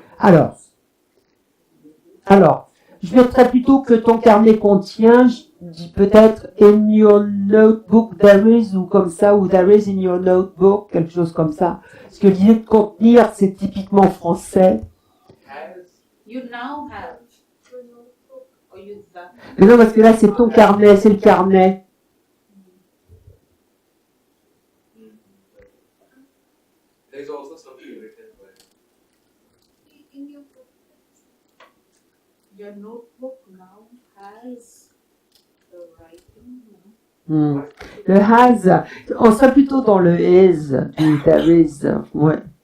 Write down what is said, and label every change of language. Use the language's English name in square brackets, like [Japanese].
[French] Alors, je mettrais plutôt que ton carnet contient, je dis peut-être in your notebook there is, ou comme ça, ou there is in your notebook, quelque chose comme ça. Parce que l'idée de contenir, c'est typiquement français. [English] You now have. Or you that. [French] Mais non, parce que là, c'est ton carnet, c'est le carnet. [English] There's also something written by. In your book. Your notebook now has the writing. [French] Le has, on serait plutôt dans le is, du there is, ouais.